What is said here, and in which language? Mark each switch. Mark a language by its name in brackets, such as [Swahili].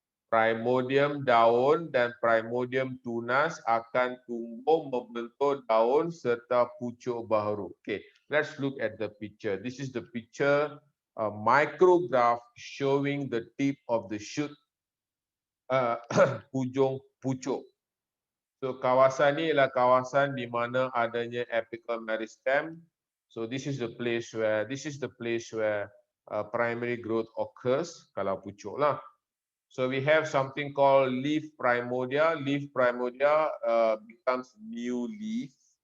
[Malay] Primordium daun dan primordium tunas akan tumbuh membentuk daun serta pucuk baru. [English] Okay, let's look at the picture. This is the picture, a micrograph showing the tip of the shoot, [Malay] hujung pucuk. So kawasan ni ialah kawasan di mana adanya apical meristem. [English] So this is the place where primary growth occurs [Malay] kalau pucuk lah. [English] So we have something called leaf primordia. Leaf primordia becomes new leaf.